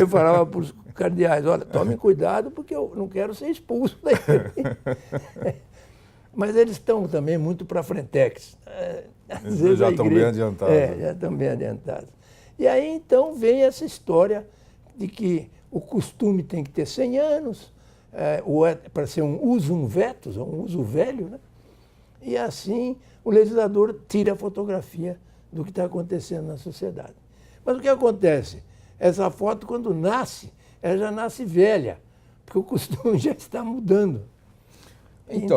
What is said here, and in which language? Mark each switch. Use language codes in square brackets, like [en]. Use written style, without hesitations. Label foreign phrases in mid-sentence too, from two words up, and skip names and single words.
[pt] Eu falava para os cardeais, olha, tomem cuidado porque eu não quero ser expulso daí. Mas eles estão também muito para a frentex. Eles já estão bem adiantados. Já estão bem adiantados. E aí, então, vem essa história de que o costume tem que ter 100 anos, para ser um [la] usum vetus, [pt] um uso velho, né? E assim o legislador tira a fotografia do que está acontecendo na sociedade. Mas o que acontece? Essa foto, quando nasce, ela já nasce velha, porque o costume já está mudando. Então